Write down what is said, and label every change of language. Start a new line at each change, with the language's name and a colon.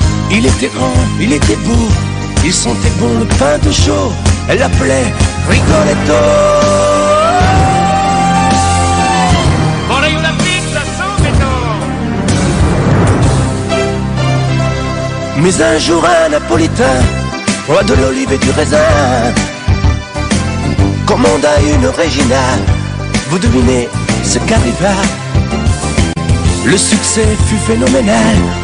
French: Il était grand, il était beau, il sentait bon le pain de chaud. Elle l'appelait Rigoletto.
Italian: Vorrei una pizza subito!
French: Mais un jour un napolitain, roi de l'olive et du raisin, commanda une Regina. Vous devinez ce qu'arriva. Le succès fut phénoménal.